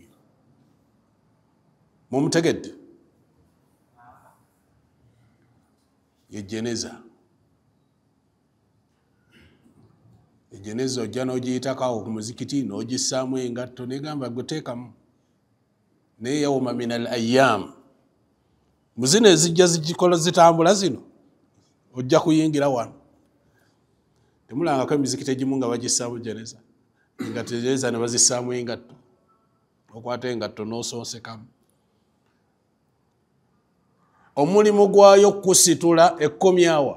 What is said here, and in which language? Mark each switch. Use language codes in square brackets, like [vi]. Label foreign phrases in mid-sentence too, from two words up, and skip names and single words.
[lg] Mumutegedde? Ye jeneza. Ejeneza ojja n'ogiyitakawo ku muzikiti n'ogissaamu engatto negamba guteekamu. [ar] Naye yawma min al ayyam, [lg] muzino ezijja zigikola zitambula zino ojja kuyingira wano. Temulangako emizikiti egimu nga bagissaamu jeneza, engatto jeneza ne bazissaamu engatto, okwata engatto n'osonsekamu. Omulimu gwayo kusitula ekkomyawa.